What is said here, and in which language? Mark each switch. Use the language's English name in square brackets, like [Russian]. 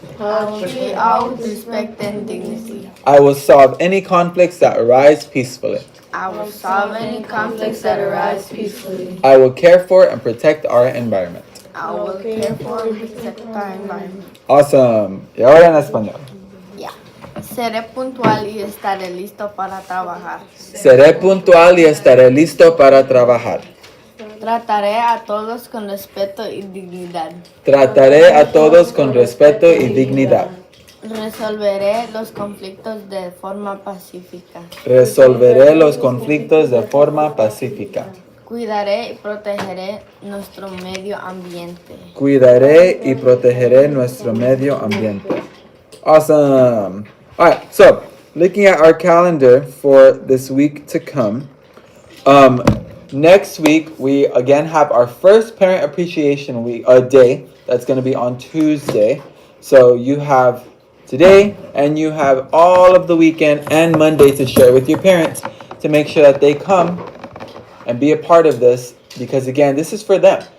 [English] I will treat all with respect and dignity. I will solve any conflicts that arise peacefully. I will solve any conflicts that arise peacefully. I will care for and protect our environment. I will care for and protect our environment. Awesome. [Spanish] Y ahora en español. [English] Yeah. [Spanish] Seré puntual y estaré listo para trabajar. Seré puntual y estaré listo para trabajar. Trataré a todos con respeto y dignidad. Trataré a todos con respeto y dignidad. Resolveré los conflictos de forma pacífica. Resolveré los conflictos de forma pacífica. Cuidaré y protegeré nuestro medio ambiente. Cuidaré y protegeré nuestro medio ambiente. [English] Awesome. All right, so looking at our calendar for this week to come, next week we again have our first Parent Appreciation Week day. That's going to be on Tuesday. So you have today and you have all of the weekend and Monday to share with your parents to make sure that they come and be a part of this, because again, this is for them.